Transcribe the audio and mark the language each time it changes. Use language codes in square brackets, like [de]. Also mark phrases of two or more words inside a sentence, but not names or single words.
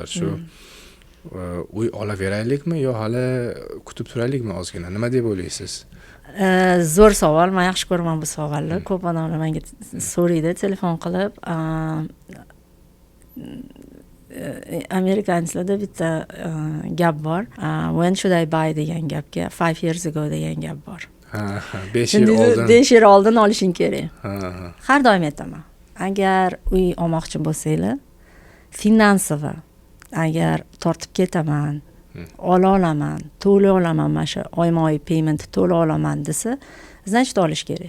[uz] Shu uy olaveraylikmi yo hali kutib turaylikmi ozgina? Nima deb o'ylaysiz? Zo'r savol. Men yaxshi ko'raman bu savolni. Ko'p odamlar menga so'raydi telefon qilib. Amerikanslarda bitta gap bor. [en] When should I buy [uz] degan gapga [en] 5 years ago [uz] degan gap bor. 5 yil oldin. 5 yil oldin olishing kerak. Har doim aytaman. Agar uy olmoqchi bo'lsanglar, finansiy agar tortib ketaman, ola olaman, to'la olaman, mana shu oyma-oy payment to'la olaman desa, значит olish kerak.